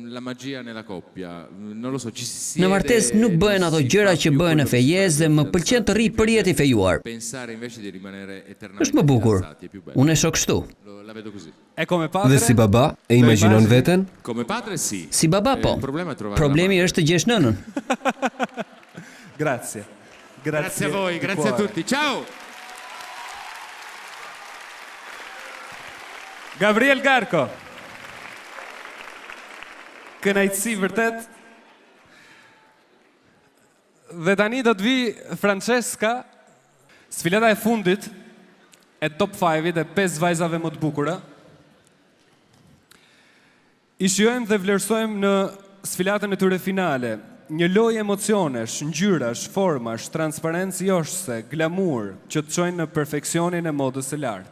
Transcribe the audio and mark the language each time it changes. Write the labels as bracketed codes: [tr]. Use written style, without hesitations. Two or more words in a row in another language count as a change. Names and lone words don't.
[sq] Në martesë nuk bëhen ato gjëra që bëhen në fejes dhe më pëlqen të rri përjet i fejuar. Është më bukur. Unë e shoh kështu. Dhe si baba, e imagjinon veten? Si baba po. Problemi është të gjesh nënën. [it] Grazie. Grazie a voi, grazie a tutti. Ciao. Gabriel Garko. [sq] Kënaqësi vërtet. Dhe tani do të vi Francesca, sfilata e fundit e top 5-it e 5 vajzave më të bukura. I shijojmë dhe vlerësojmë në sfilatën e tyre finale një lojë emocionesh, ngjyrash, formash, transparencë joshse, glamur që të çojnë në perfeksionin e modës së lartë.